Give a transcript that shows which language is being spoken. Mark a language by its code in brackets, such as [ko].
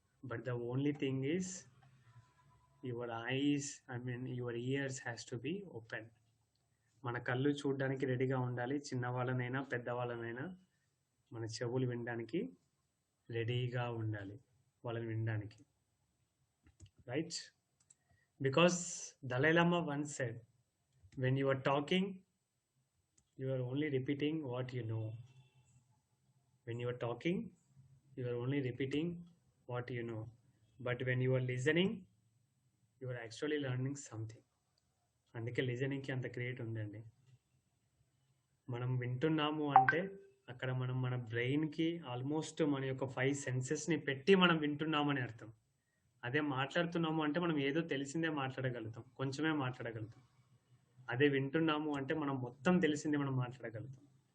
[en] But the only thing is your eyes, your ears has to be open. [te] మన కళ్ళు చూడడానికి రెడీగా ఉండాలి. చిన్నవాళ్ళనైనా పెద్దవాళ్ళనైనా మన చెవులు వినడానికి రెడీగా ఉండాలి, వాళ్ళని వినడానికి. రైట్? [en] Because Dalai Lama once said, when you are talking, you are only repeating what you know. When you are talking, you are only repeating what you know. But when you are listening, you are actually learning something. [te] అందుకే లిజనింగ్కి అంత create ఉందండి. మనం వింటున్నాము అంటే అక్కడ మనం మన బ్రెయిన్కి ఆల్మోస్ట్ మన యొక్క 5 సెన్సెస్ని పెట్టి మనం వింటున్నామని అర్థం. అదే మాట్లాడుతున్నాము అంటే మనం ఏదో తెలిసిందే మాట్లాడగలుగుతాం, కొంచెమే మాట్లాడగలుగుతాం. అదే వింటున్నాము అంటే మనం మొత్తం తెలిసిందే మనం మాట్లాడగలుగుతాం.